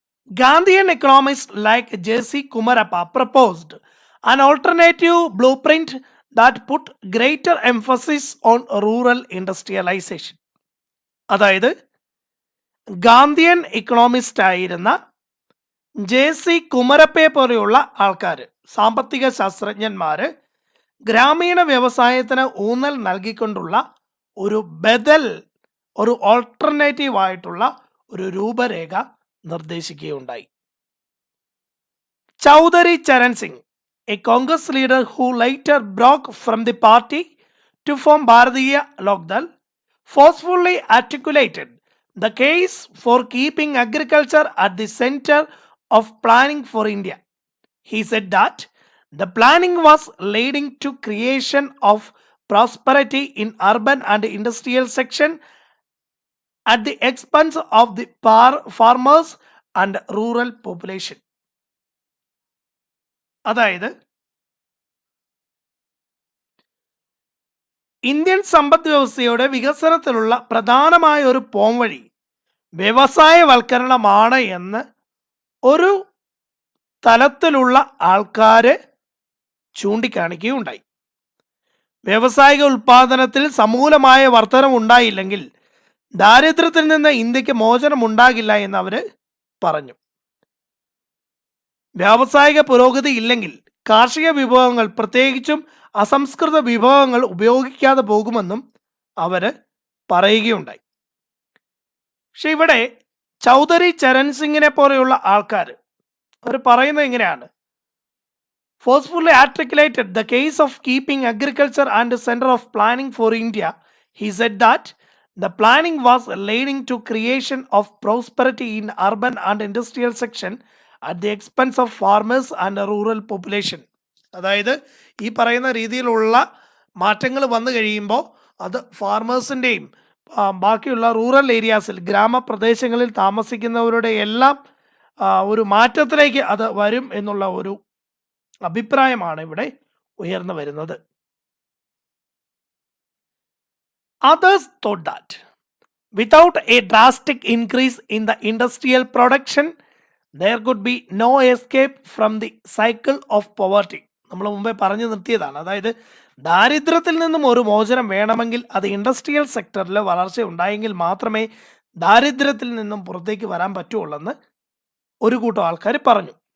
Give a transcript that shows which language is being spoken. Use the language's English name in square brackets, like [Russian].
[English] Gandhian economists like J.C. Kumarappa proposed an alternative blueprint that put greater emphasis on rural industrialization. [Malayalam] അതായത് Gandhian Economist ആയിരുന്ന JC. കുമരപ്പയെ പോലെയുള്ള ആൾക്കാർ, സാമ്പത്തിക ശാസ്ത്രജ്ഞന്മാർ, ഗ്രാമീണ വ്യവസായത്തിന് ഊന്നൽ നൽകിക്കൊണ്ടുള്ള ഒരു ബദൽ, ഒരു ഓൾട്ടർനേറ്റീവ് ആയിട്ടുള്ള ഒരു രൂപരേഖ നിർദ്ദേശിക്കുകയുണ്ടായി. [English] Chaudhary Charan Singh, a Congress leader who later broke from the party to form Bharatiya Lokdal, forcefully articulated the case for keeping agriculture at the center of planning for India. He said that the planning was leading to creation of prosperity in urban and industrial section at the expense of the farmers and rural population. [Malayalam] അതായത് Indian സമ്പദ് വ്യവസ്ഥയുടെ വികസനത്തിലുള്ള പ്രധാനമായ ഒരു പോംവഴി വ്യവസായവൽക്കരണമാണ് എന്ന് ഒരു തലത്തിലുള്ള ആൾക്കാർ ചൂണ്ടിക്കാണിക്കുകയുണ്ടായി. വ്യാവസായിക ഉൽപാദനത്തിൽ സമൂലമായ വർധനം ഉണ്ടായില്ലെങ്കിൽ ദാരിദ്ര്യത്തിൽ നിന്ന് ഇന്ത്യക്ക് മോചനം ഉണ്ടാകില്ല എന്ന് അവർ പറഞ്ഞു. വ്യാവസായിക പുരോഗതി ഇല്ലെങ്കിൽ കാർഷിക വിഭവങ്ങൾ, പ്രത്യേകിച്ചും അസംസ്കൃത വിഭവങ്ങൾ ഉപയോഗിക്കാതെ പോകുമെന്നും അവർ പറയുകയുണ്ടായി. പക്ഷെ ഇവിടെ ചൗധരി ചരൺ സിംഗിനെ പോലെയുള്ള ആൾക്കാർ അവർ പറയുന്നത് എങ്ങനെയാണ്? [English] Forcefully articulated the case of keeping agriculture and the center of planning for India. He said that the planning was leading to creation of prosperity in urban and industrial section at the expense of farmers and rural population. [Malayalam] അതായത് ഈ പറയുന്ന രീതിയിലുള്ള മാറ്റങ്ങൾ വന്നു കഴിയുമ്പോൾ അത് ഫാർമേഴ്സിൻ്റെയും ബാക്കിയുള്ള rural ഏരിയാസിൽ, ഗ്രാമപ്രദേശങ്ങളിൽ താമസിക്കുന്നവരുടെ എല്ലാം ഒരു മാറ്റത്തിലേക്ക് അത് വരും എന്നുള്ള ഒരു അഭിപ്രായമാണ് ഇവിടെ ഉയർന്നു വരുന്നത്. [English] Others thought that without a drastic increase in the industrial production, there could be no escape from the cycle of poverty. [Malayalam] നമ്മൾ മുമ്പേ പറഞ്ഞു നിർത്തിയതാണ്. അതായത് ദാരിദ്ര്യത്തിൽ നിന്നും ഒരു മോചനം വേണമെങ്കിൽ അത് ഇൻഡസ്ട്രിയൽ സെക്ടറിൽ വളർച്ച ഉണ്ടായെങ്കിൽ മാത്രമേ ദാരിദ്ര്യത്തിൽ നിന്നും പുറത്തേക്ക് വരാൻ പറ്റുള്ളൂ ഒരു കൂട്ടം ആൾക്കാർ പറഞ്ഞു.